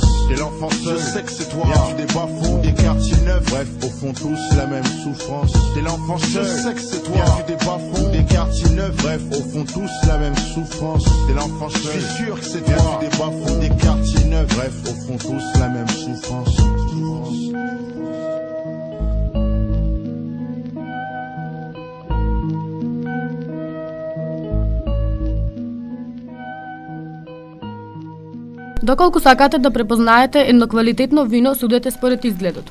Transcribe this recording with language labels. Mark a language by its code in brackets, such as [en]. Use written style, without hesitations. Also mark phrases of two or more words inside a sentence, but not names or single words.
[fr] T'es l'enfant seul, je sais que c'est toi, perdu des bas-fonds, des quartiers neufs, bref, au fond tous la même souffrance. T'es l'enfant seul, je sais que c'est toi, perdu des bas-fonds, des quartiers neufs, bref, au fond tous la même souffrance. T'es l'enfant seul, je suis sûr que c'est toi, perdu des bas-fonds, des quartiers neufs, bref, au fond tous la même souffrance. [mk] Доколку сакате да препознаете едно квалитетно вино, судете според изгледот.